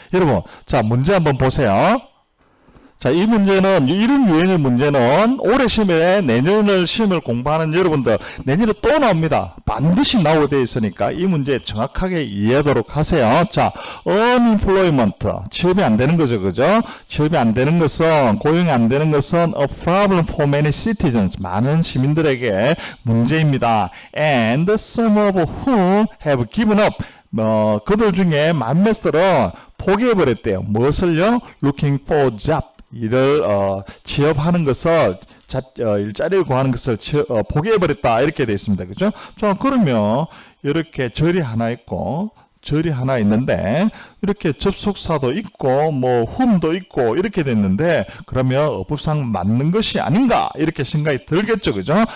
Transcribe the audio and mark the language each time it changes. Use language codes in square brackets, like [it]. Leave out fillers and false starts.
[ko] 여러분, 자, 문제 한번 보세요. 자, 이 문제는, 이런 유형의 문제는 올해 시험에 내년을 시험을 공부하는 여러분들, 내년에 또 나옵니다. 반드시 나오게 되어 있으니까 이 문제 정확하게 이해하도록 하세요. 자, unemployment. 취업이 안 되는 거죠. 그죠? 취업이 안 되는 것은, 고용이 안 되는 것은 [en] a problem for many citizens. [ko] 많은 시민들에게 문제입니다. [en] And some of whom have given up. [ko] 그들 중에 몇몇들은 포기해버렸대요. 무엇을요? [en] Looking for job. [ko] 일을 취업하는 것을 일자리를 구하는 것을 포기해버렸다 이렇게 되어 있습니다. 그죠? 자, 그러면 이렇게 절이 하나 있고 절이 하나 있는데 이렇게 접속사도 있고 뭐 whom도 있고 이렇게 됐는데 그러면 어법상 맞는 것이 아닌가 이렇게 생각이 들겠죠. 그죠?